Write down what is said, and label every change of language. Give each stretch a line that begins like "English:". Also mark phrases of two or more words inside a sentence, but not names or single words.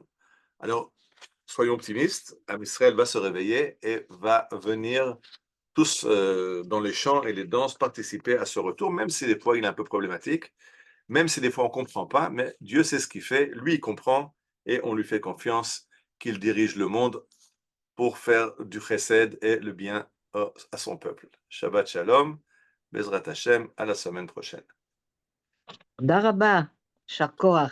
French: Alors, soyons optimistes, Israël va se réveiller et va venir tous dans les chants et les danses participer à ce retour, même si des fois il est un peu problématique, même si des fois on ne comprend pas, mais Dieu sait ce qu'il fait, lui il comprend, et on lui fait confiance qu'il dirige le monde pour faire du chesed et le bien à son peuple.
Hebrew: שבת שלום, בעזרת השם,
French: à la semaine prochaine.
Hebrew: תודה רבה, יישר כוח.